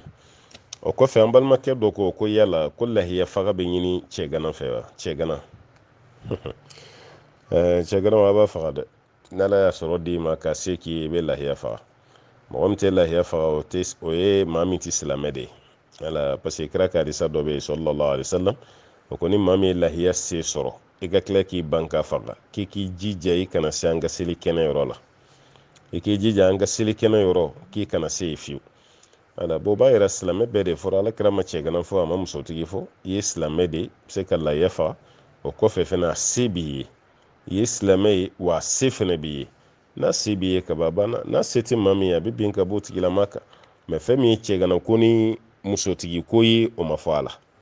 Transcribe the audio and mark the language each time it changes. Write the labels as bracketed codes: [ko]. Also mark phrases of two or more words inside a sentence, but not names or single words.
[bm] o kɔfɛ an balimakɛ dɔ ko yala ko lahiya faga bɛ ɲini cɛgana fɛ wa cɛgana cɛgana a b'a faga dɛ n'ala y'a sɔrɔ d'i ma ka se k'i ye i bɛ lahiya faga mɔgɔ min tɛ lahiya faga o ye maa min tɛ silamɛ de ye wala parce que kira ka hadisa dɔ bɛ yen [ar] صلى الله عليه وسلم [bm] o ko ni maa min ye lahiya se sɔrɔ i ka tila k'i ban ka faga k'i k'i jija i kana se an ka seli kɛnɛ yɔrɔ la i k'i jija an ka seli kɛnɛ yɔrɔ k'i kana se yen fiyewu wala b'o b'a yira silamɛ bɛɛ de fɔra ala kira ma cɛgana fɔ a ma musotigi fɔ i ye silamɛ de se ka lahiya faga o kɔfɛ fana a se b'i ye i ye silamɛ ye wa a se fana b'i ye n'a se b'i ye kaba banna n'a se tɛ maa min ye a bɛ bin ka bɔ o tigilama kan mɛ fɛn min ye cɛgana ko ni musotigi ko ye o ma fɔ a la